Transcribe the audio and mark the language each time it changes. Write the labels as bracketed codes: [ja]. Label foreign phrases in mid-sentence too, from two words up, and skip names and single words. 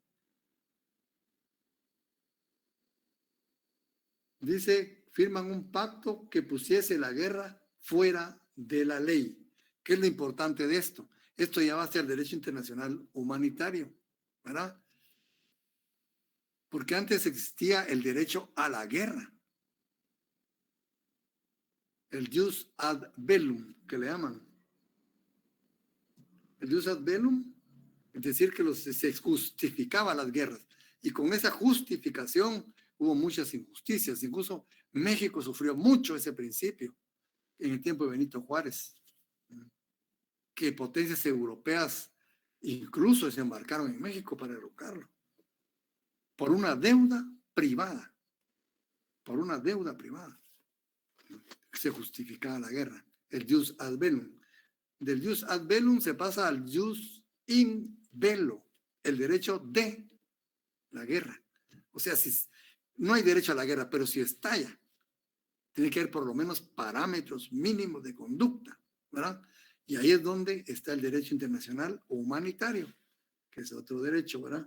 [es] Dice, firman un pacto que pusiese la guerra fuera de la ley. ¿Qué es lo importante de esto? Esto ya va a ser derecho internacional humanitario, ¿verdad? Porque antes existía el derecho a la guerra. [la] El jus ad bellum, [es] que le llaman. [la] El jus ad bellum, [es] es decir, que se justificaban las guerras. Y con esa justificación hubo muchas injusticias. Incluso México sufrió mucho ese principio en el tiempo de Benito Juárez, que potencias europeas incluso desembarcaron en México para derrocarlo por una deuda privada. Por una deuda privada se justificaba la guerra, el [la] jus ad bellum. Del jus ad bellum [es] se pasa al [la] jus in bello, [es] el derecho de la guerra. O sea, si no hay derecho a la guerra, pero si estalla, tiene que haber por lo menos parámetros mínimos de conducta. ¿verdad? Y ahí es donde está el derecho internacional humanitario, que es otro derecho, ¿verdad?